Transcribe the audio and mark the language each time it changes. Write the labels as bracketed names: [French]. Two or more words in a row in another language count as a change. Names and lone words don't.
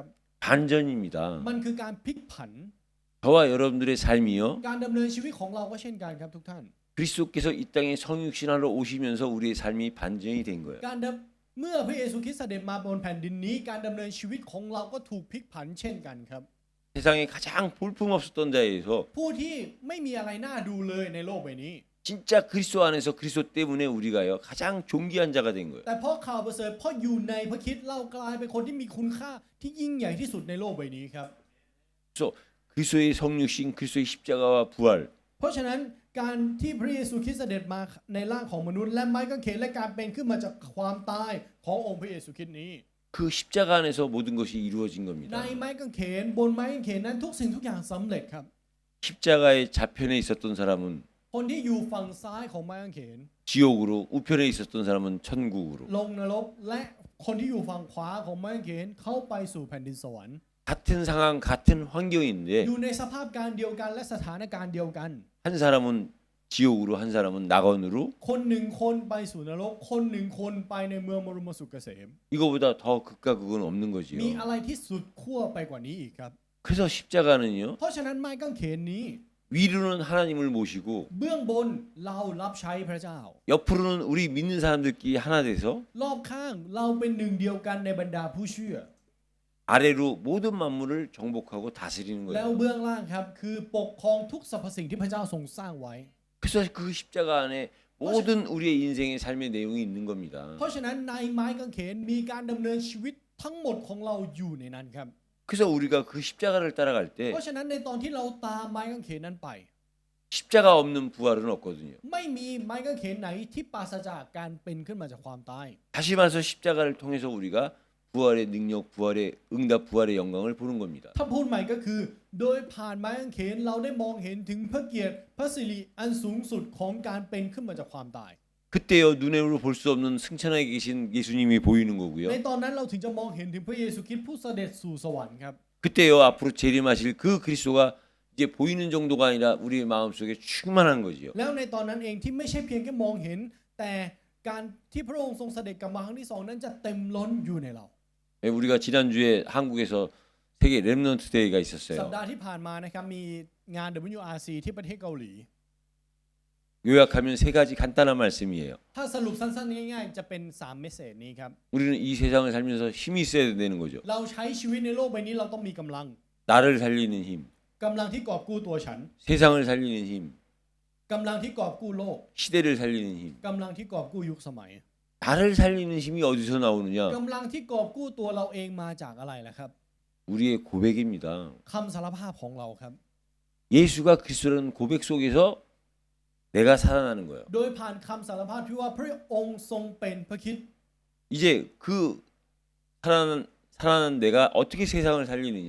[Korean] 반전입니다. [Thai] มันคือการพลิกผัน [Korean] 저와 여러분들의 삶이요. [Thai] การดำเนินชีวิตของเราก็เช่นกันครับทุกท่าน [Korean] 그리스도께서 이 땅에 성육신하러 오시면서 우리의 삶이 반전이 된 거예요. [Thai] เมื่อพระเยซูคริสต์เสด็จมาบนแผ่นดินนี้ การดำเนินชีวิตของเราก็ถูกพลิกผันเช่นกันครับ [Korean] 세상에 가장 볼품없었던 자에서 [Thai] ผู้ที่ไม่มีอะไรน่าดูเลยในโลกใบนี้ [Korean] 진짜 그리스도 안에서 그리스도 때문에 우리가요 가장 존귀한 자가 된 거예요. [Thai] แต่เพราะข่าวประเสริฐเพราะอยู่ในพระคริสต์เรากลายเป็นคนที่มีคุณค่าที่ยิ่งใหญ่ที่สุดในโลกใบนี้ครับ [Korean] 그래서 그리스도의 성육신, 그리스도의 십자가와 부활, [Thai] เพราะฉะนั้นการที่พระเยซูคริสต์เสด็จมาในร่างของมนุษย์และไม้กางเขนและการเป็นขึ้นมาจากความตายขององค์พระเยซูคริสต์นี้ [Korean] 그 십자가 안에서 모든 것이 이루어진 [Thai] ใน [Korean] 겁니다. [Thai] ไม้กางเขนบนไม้กางเขนนั้นทุกสิ่งทุกอย่างสำเร็จครับ [Korean] 십자가의 좌편에 있었던 사람은 [Thai] คนที่อยู่ฝั่งซ้ายของไม้กางเขน [Korean] 지옥으로, 우편에 있었던 사람은 천국으로. [Thai] ลงนรกและคนที่อยู่ฝั่งขวาของไม้กางเขนเข้าไปสู่แผ่นดินสวรรค์ [Korean] 같은 상황, 같은 환경인데 [Thai] อยู่ในสภาพการเดียวกันและสถานการณ์เดียวกัน [Korean] 한 사람은 지옥으로, 한 사람은 낙원으로. [Thai] คนหนึ่งคนไปสู่นรกคนหนึ่งคนไปในเมืองมรมสุขเกษม [Korean] 이거보다 더 극과 극은 없는 [Thai] มี [Korean] 거지요. [Thai] อะไรที่สุดขั้วไปกว่านี้อีกครับ [Korean] 그래서 십자가는요, [Thai] เพราะฉะนั้นไม้กางเขนนี้ [Korean] 위로는 하나님을 모시고 [Thai] เบื้องบนเรารับใช้พระเจ้า [Korean] 옆으로는 우리 믿는 사람들끼리 하나 돼서 [Thai] รอบข้างเราเป็นหนึ่งเดียวกันในบรรดาผู้เชื่อ [Korean] 아래로 모든 만물을 정복하고 다스리는 [Thai] แล้ว [Korean] 거예요. [Thai] เบื้องล่างครับคือปกครองทุกสรรพสิ่งที่พระเจ้าทรงสร้างไว้ [Korean] 그래서 그 십자가 안에 모든 우리의 인생의 삶의 내용이 있는 겁니다. [Thai] เพราะฉะนั้นในไม้กางเขนมีการดำเนินชีวิตทั้งหมดของเราอยู่ในนั้นครับ [Korean] 그래서 우리가 그 십자가를 따라갈 때 [Thai] เพราะฉะนั้นในตอนที่เราตามไม้กางเขนนั้นไป [Korean] 십자가 없는 부활은 없거든요. [Thai] ไม่มีไม้กางเขนไหนที่ปราศจากการเป็นขึ้นมาจากความตาย [Korean] 다시 말해서 십자가를 통해서 우리가 부활의 능력, 부활의 응답, 부활의 영광을 보는 겁니다. [Thai] ถ้าพูดใหม่ก็คือ โดยผ่านไม้กางเขนเราได้มองเห็นถึงพระเกียรติพระสิริอันสูงสุดของการเป็นขึ้นมาจากความตาย [Korean] 그때요 눈으로 볼 수 없는 승천하에 계신 예수님이 보이는 [Thai] ใน [Korean] 거고요. [Thai] ตอนนั้นเราถึงจะมองเห็นถึงพระเยซูคริสต์ผู้เสด็จสู่สวรรค์ครับ [Korean] 그때요 앞으로 재림하실 그 그리스도가 이제 보이는 정도가 아니라 우리의 마음속에 충만한 거지요. [Thai] แล้วในตอนนั้นเองที่ไม่ใช่เพียงแค่มองเห็น แต่การที่พระองค์ทรงเสด็จกลับมาครั้งที่สองนั้นจะเต็มล้นอยู่ในเรา [Korean] 예, 우리가 지난주에 한국에서 세계 렘넌트 데이가 [Thai] สัป [Korean] 있었어요. [Thai] ดาห์ที่ผ่านมานะครับมีงาน WRC ที่ประเทศเกาหลี [Korean] 요약하면 세 가지 간단한 말씀이에요. [Thai] ถ้าสรุปสั้นๆง่ายๆจะเป็น3เมสเสจนี้ครับ [Korean] 우리는 이 세상을 살면서 힘이 있어야 되는 거죠. [Thai] เราใช้ชีวิตในโลกใบนี้เราต้องมีกำลัง [Korean] 나를 살리는 힘, [Thai] กำลังที่กอบกู้ตัวฉัน [Korean] 세상을 살리는 힘, [Thai] กำลังที่กอบกู้โลก [Korean] 시대를 살리는 힘. [Thai] กำลังที่กอบกู้ยุคสมัย [Korean] 나를 살리는 힘이 어디서 나오느냐? [Thai] กำลังที่กอบกู้ตัวเราเองมาจากอะไรล่ะครับ [Korean] 우리의 고백입니다. [Thai] คำสารภาพของเราครับ [Korean] 예수가 그리스도라는 고백 속에서 내가 살아나는 거예요. [Thai] โดยผ่านคำสารภาพที่ว่าพระองค์ทรงเป็นพระคริสต์ [Korean] 이제 그 살아난 내가 어떻게 세상을 살리느냐?